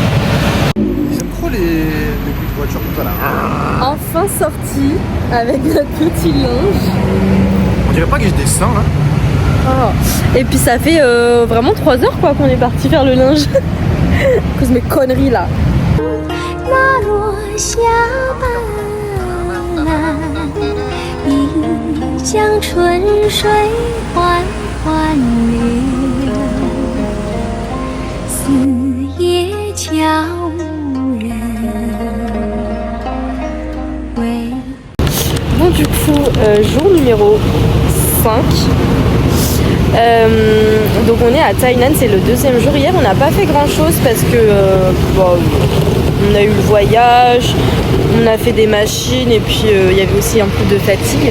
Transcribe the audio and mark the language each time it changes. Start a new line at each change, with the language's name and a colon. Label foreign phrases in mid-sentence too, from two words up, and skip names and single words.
French: Ils aiment trop les bruits de voiture comme ça là. Enfin sorti avec notre petit linge. On dirait pas que j'ai des seins là. Oh. Et puis ça fait vraiment 3 heures quoi qu'on est parti faire le linge. À cause de mes conneries là.
Chinese: 那落下斑斓，一江春水缓缓流，四野悄无人为。
French: Bon du coup, jour numéro 5. Donc on est à Tainan, c'est le 2e jour. Hier on n'a pas fait grand chose parce que on a eu le voyage, on a fait des machines et puis il y avait aussi un peu de fatigue.